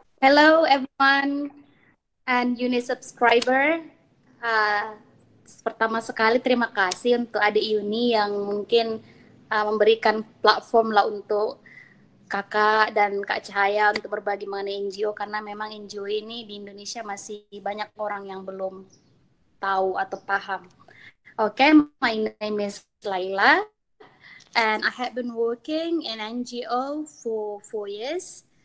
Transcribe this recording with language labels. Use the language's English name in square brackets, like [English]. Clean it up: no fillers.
[English] Hello everyone and Uni subscriber. [Indonesian] Pertama sekali terima kasih untuk adik Yuni yang mungkin memberikan platform lah untuk kakak dan Kak Cahaya untuk berbagi mengenai NGO, karena memang NGO ini di Indonesia masih banyak orang yang belum tahu atau paham. [English] Okay, my name is Laila and I have been working in NGO for 4 years.